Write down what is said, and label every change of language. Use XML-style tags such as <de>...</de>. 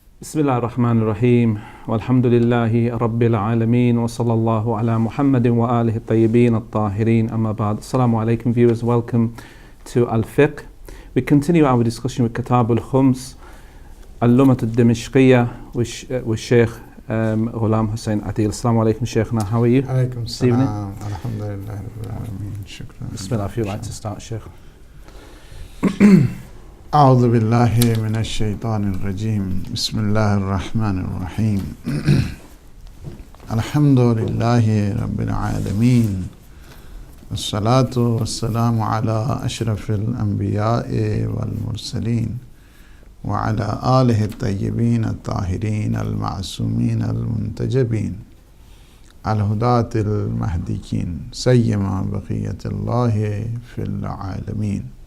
<ar>بسم الله الرحمن الرحيم والحمد لله رب العالمين وصلى الله على محمد وآله الطيبين الطاهرين أما بعد.</ar> <en>Assalamu alaikum viewers, welcome to Al-Fiqh. We continue our discussion with Kitab al-Khums, Al-Lumat al-Dimashqiyya with Sheikh Ghulam Hussain Adil. Assalamu alaikum Sheikhna, how are you?</en> <ar>Alaikum salam, alhamdulillah rabbil alameen, shukran.</ar> <en>Bismillah, if you'd like to start, Sheikh.</en> <ar>أعوذ بالله من الشيطان الرجيم بسم الله الرحمن الرحيم الحمد لله رب العالمين والصلاة والسلام على أشرف الأنبياء والمرسلين وعلى آله الطيبين الطاهرين المعصومين المنتجبين الهداة المهديين سيما بقية الله في العالمين</ar>